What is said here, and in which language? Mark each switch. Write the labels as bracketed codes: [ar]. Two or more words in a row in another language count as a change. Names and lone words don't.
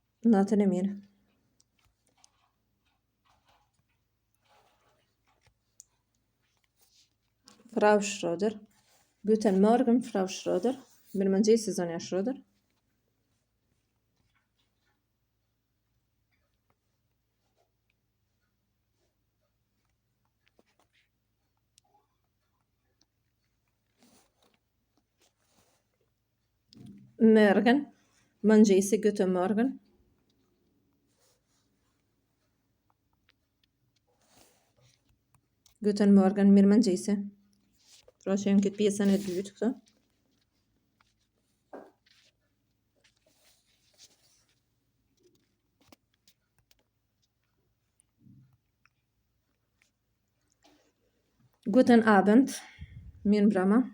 [sq] Natën e mirë. [de] Frau Schröder. Guten Morgen, Frau Schröder. [sq] Mirëmëngjesi, zonja Schröder. Morgen. [de] Mëngjesi, guten Morgen. Guten Morgen, [sq] mirëmëngjesi. Pra që jemi këtë pjesën e dytë këtë. [de] Guten Abend, [sq] mirë mbrëma.